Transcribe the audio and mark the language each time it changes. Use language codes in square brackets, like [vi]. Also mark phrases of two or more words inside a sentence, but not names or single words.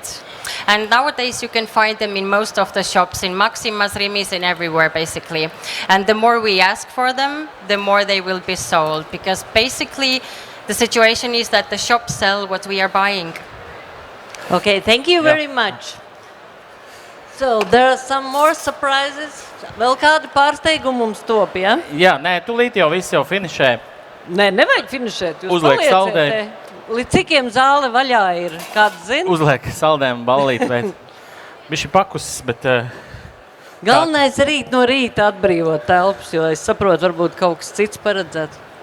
[en] And nowadays you can find them in most of the shops, in Maximas, Rimis, and everywhere basically. And the more we ask for them, the more they will be sold, because basically the situation is that the shops sell what we are buying. Okay, thank you very much. So, there are some more surprises. [lv] Vēl kādi pārsteigumi mums top, ja? Jā, nē, tūlīt jau viss jau finišē. Nē, nevajag finišēt. Jūs Uzliek palieciet saldējumu. te. Līdz cikiem zāle vaļā ir? Kāds zina? Uzliek saldējumu ballīt, bet bišķi pakusis, bet... Galvenais rīt no rīta atbrīvot telpas, jo es saprotu, varbūt kaut kas cits paredzēts.